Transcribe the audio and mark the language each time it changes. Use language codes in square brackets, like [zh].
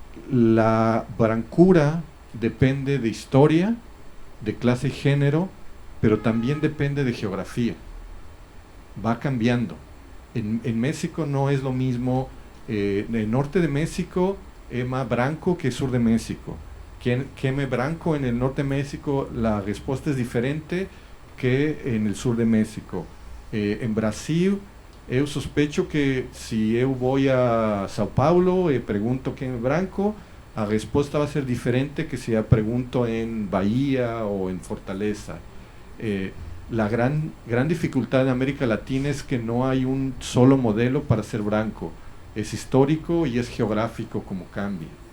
[es] La brancura depende de historia, de clase y género, pero también depende de geografía. Va cambiando. En México no es lo mismo. El norte de México es más branco que el sur de México. ¿Quién es branco en el norte de México? La respuesta es diferente que en el sur de México. [pt] En Brasil, eu sospecho que se eu vou a São Paulo e pergunto quem é branco, a resposta vai ser diferente que se eu pergunto em Bahia ou em Fortaleza. [es] La gran dificultad en América Latina es que no hay un solo modelo para ser branco. Es histórico y es geográfico como cambia.